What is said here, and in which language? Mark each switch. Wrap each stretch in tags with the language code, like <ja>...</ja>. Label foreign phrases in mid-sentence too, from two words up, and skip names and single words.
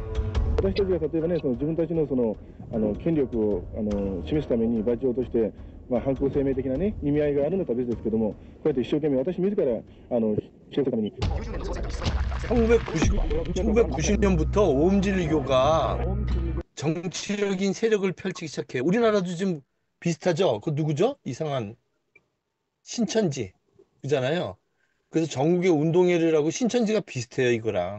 <ja>私たちが例えばね、自分たちの権力を示すためにバッジを落として、犯行声明的なね意味合いがあるのか別ですけども、こうやって一生懸命私自ら示すために。</ja> <ko>1990년부터 오음진리교가 정치적인 세력을 펼치기 시작해요. 우리나라도 지금 비슷하죠? 그 누구죠? 이상한 신천지 그잖아요. 그래서 전국의 운동회를 하고 신천지가 비슷해요, 이거랑.</ko>